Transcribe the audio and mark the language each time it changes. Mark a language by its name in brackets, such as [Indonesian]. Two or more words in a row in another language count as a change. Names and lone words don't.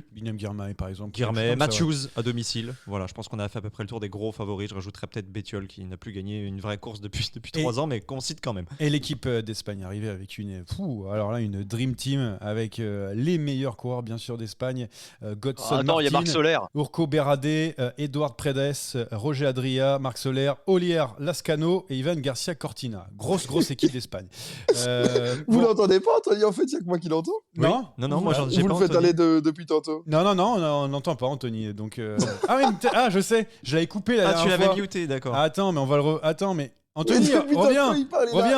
[French] Biniam Girmay, par exemple. Girmay, Matthews à domicile. Voilà, je pense qu'on a fait à peu près le tour des gros favoris. Je rajouterais peut-être Bettiol qui n'a plus gagné une vraie course depuis 3 ans, mais qu'on cite quand même. Et l'équipe d'Espagne arrivée avec une [English] Dream Team [French] avec les meilleurs coureurs, bien sûr, d'Espagne. Godson Martin, il y a Marc Soler. Urco Berrade, Eduard Predes, Roger Adria, Marc Soler, Olier Lascano et Ivan Garcia Cortina. Grosse équipe d'Espagne. Vous l'entendez pas, Anthony? En fait, il n'y a que moi qui l'entends. Non, moi j'en ai Vous pas le faites Anthony. aller depuis tantôt. Non, on n'entend pas Anthony. Donc, je sais, je l'avais coupé la dernière tu fois. l'avais muté, d'accord. Attends, mais on va le Attends, mais Anthony, Mais depuis tantôt, reviens. il parle, il est là.